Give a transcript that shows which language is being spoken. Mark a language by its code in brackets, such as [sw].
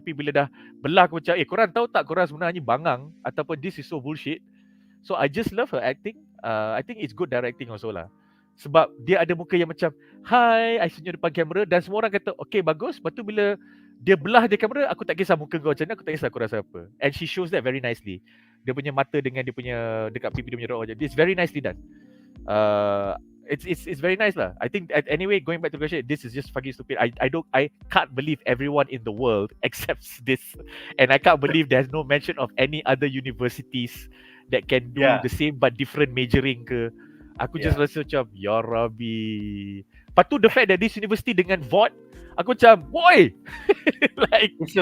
[ms] Tapi bila dah belah aku macam, korang tahu tak korang sebenarnya bangang ataupun [en] this is so bullshit. So I just love her acting. I think it's good directing also lah. [ms] Sebab dia ada muka yang macam, hi, I senyum depan kamera dan semua orang kata, okay, bagus. Lepas tu bila dia belah dia kamera, aku tak kisah muka kau macam mana, aku tak kisah kau rasa apa. [en] And she shows that very nicely. [ms] Dia punya mata dengan dia punya dekat pipi dia punya roh. [en] It's very nicely done. It's very nice lah. I think anyway, going back to the question, this is just fucking stupid. I can't believe everyone in the world accepts this, and I can't believe there's no mention of any other universities that can do the same but different majoring ke. [ms] Aku just rasa macam, ya Rabbi. Lepas tu [en] the fact that this university [ms] dengan VOD, aku macam, boy, like